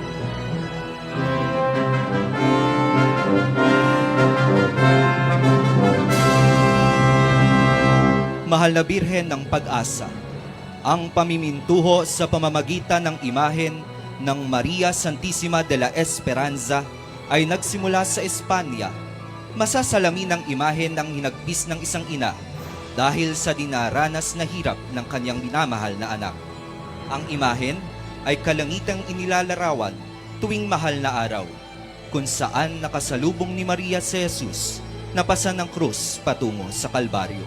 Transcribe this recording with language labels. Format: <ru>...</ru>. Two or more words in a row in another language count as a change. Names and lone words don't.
<tl>Mahal na Birhen ng Pag-asa, ang pamimintuho sa pamamagitan ng imahen ng Maria Santissima de la Esperanza ay nagsimula sa Espanya. Masasalamin ang imahen ng hinagpis ng isang ina dahil sa dinaranas na hirap ng kanyang minamahal na anak. Ang imahen ay kalangitang inilalarawan tuwing mahal na araw, kung saan nakasalubong ni Maria si Jesus na pasa ng krus patungo sa Kalbaryo.</tl>